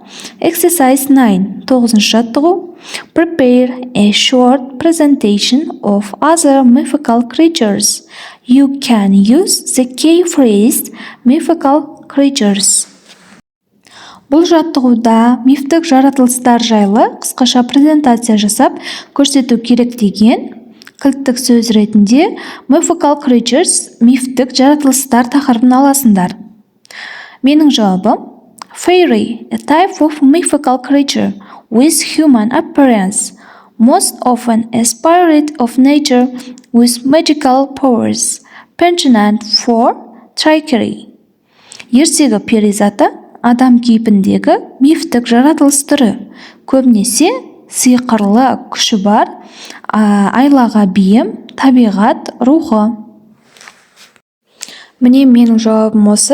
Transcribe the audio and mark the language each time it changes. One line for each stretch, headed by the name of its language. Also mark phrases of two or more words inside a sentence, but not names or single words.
English: Exercise 9,
Kazakh: 9-шы жаттығу.
English: Prepare a short presentation of other mythical creatures. You can use the key phrase mythical creatures.
Kazakh: Бұл жаттығуда мифтік жаратылыстар жайлы қысқаша презентация жасап көрсету керек деген кілттік сөз ретінде
English: mythical creatures,
Kazakh: мифтік жаратылыстар тақырыбын аласыңдар. Менің жауабым
English: Fairy, a type of mythical creature with human appearance, most often a spirit of nature with magical powers, penchant for trickery.
Kazakh: Ертегі перизаты адам кейпіндегі мифтік жаратылыс түрі, көбінесе сиқырлы күші бар, айлаға бейім, табиғат рухы. Міне менің жауабым осы.